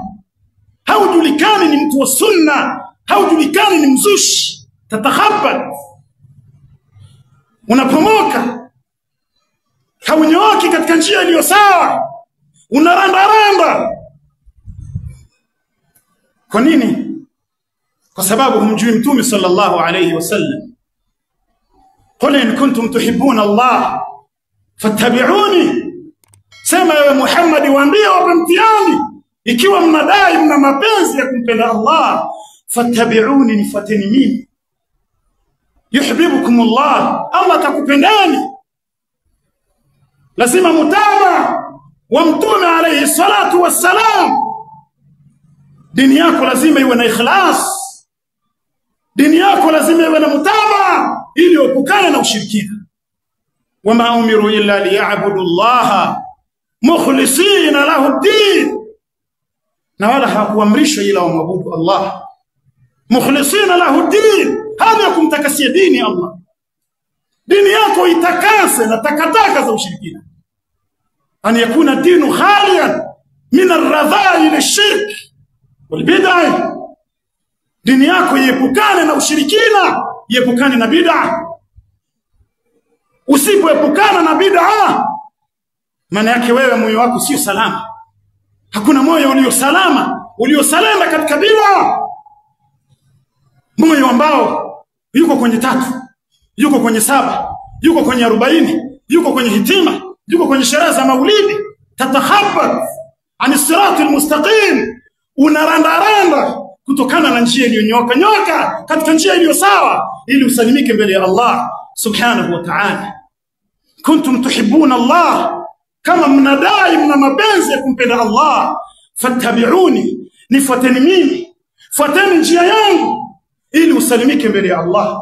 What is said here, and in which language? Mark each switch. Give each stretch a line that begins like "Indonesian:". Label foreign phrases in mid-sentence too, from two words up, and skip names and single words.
Swahili: Haujulikani ni mtu wa sunna, haujulikani ni mzushi. Tatakhabba, unapomoka, haunyooki katika njia iliyo sawa, unaranda. Kwa nini? Kwa sababu humjui Mtume
Arabic: صلى الله عليه وسلم. قل إن كنتم تحبون الله فاتبعوني,
Swahili: sema ewe Muhammad, waambie wapamtiani, ikiwa mnadai mna mapenzi ya kumpenda Allah, fattabi'uni, nifuateni mimi.
Arabic: يحببكم الله,
Swahili: Allah takupendani. Lazima mutaba wa Mtume
Arabic: عليه الصلاة والسلام.
Swahili: Dini yako lazima iwe na ikhlas, dini yako lazima iwe na mutaba ili upukane na ushirikina.
Arabic: وما أمروا إلا ليعبدوا الله مخلصين له الدين,
Swahili: na wala hakuamrishwa ila wamwabudu Allah
Arabic: مخلصين له الدين,
Swahili: hadi kumtakasia dini Allah. Dini yako itakase na takataka za ushirikina,
Arabic: أن يكون دين خاليا من الرذائل الشرك والبدعة.
Swahili: Dini yako iepukane na ushirikina, iepukane na bid'ah. Usipoepukana na bid'ah, maana yake wewe moyo wako sio salama. Hakuna moyo ulio salama, uliosalama katika bid'ah. Moyo ambao yuko kwenye 3, yuko kwenye 7, yuko kwenye 40, yuko kwenye hitima, yuko kwenye sherehe za maulidi.
Arabic: تتخبط عن الصراط المستقيم,
Swahili: unaranda kutokana na njia iliyonyoka katika njia iliyo sawa, ili usalimike mbele ya Allah
Arabic: سبحانه وتعالى. كنتم تحبون الله,
Swahili: kama mnadai mna mapenzi ya kumpenda Allah, fattabi'uni, nifuateni mimi, fuateni njia yangu ili usalimike mbele ya Allah.